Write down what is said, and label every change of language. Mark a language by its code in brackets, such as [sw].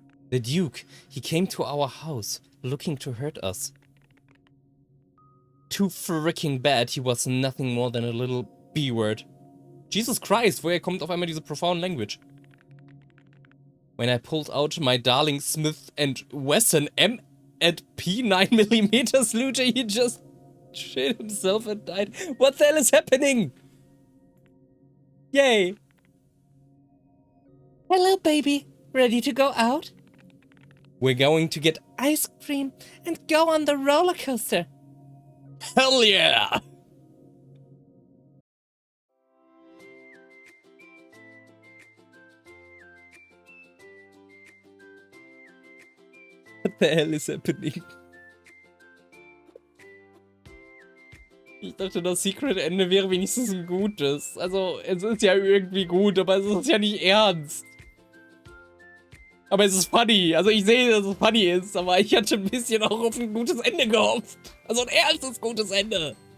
[en] The Duke, he came to our house, looking to hurt us. Too freaking bad he was nothing more than a little B-word. [de] Jesus Christ, woher kommt auf einmal diese [en] profound language? When I pulled out my darling Smith & Wesson M and P 9mm Sluger, he just shit himself and died. What the hell is happening? Yay! Hello, baby. Ready to go out? We're going to get Ice cream and go on the roller coaster. hell yeah! What the hell is happening? [de] Ich dachte, das Secret-Ende wäre wenigstens ein gutes. Also, es ist ja irgendwie gut, aber es ist ja nicht ernst. Aber es ist funny. Also, ich sehe, dass es funny ist, aber ich hatte ein bisschen auch auf ein gutes Ende gehofft. Also, ein ernstes gutes Ende.